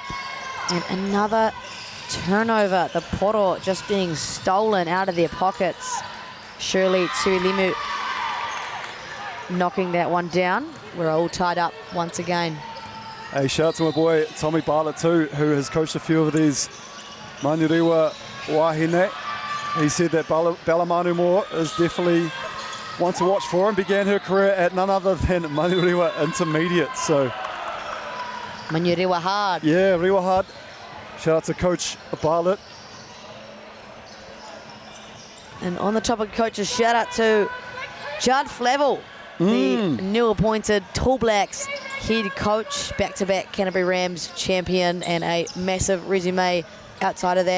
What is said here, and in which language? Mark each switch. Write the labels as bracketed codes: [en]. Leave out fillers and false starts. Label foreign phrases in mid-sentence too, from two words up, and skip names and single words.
[en] And another turnover. The poro just being stolen out of their pockets. Shirley Tuilimu knocking that one down. We're all tied up once again. Hey, shout out to my boy Tommy Bartlett too, who has coached a few of these Manurewa wahine. He said that Bella Manu Moore is definitely one to watch for and began her career at none other than Manurewa Intermediate. So Manurewa hard. yeah, rewa hard. Shout out to Coach Bartlett. And on the topic of coaches, shout out to Judd Flavel, the new appointed Tall Blacks head coach, back-to-back Canterbury Rams champion, and a massive resume outside of that.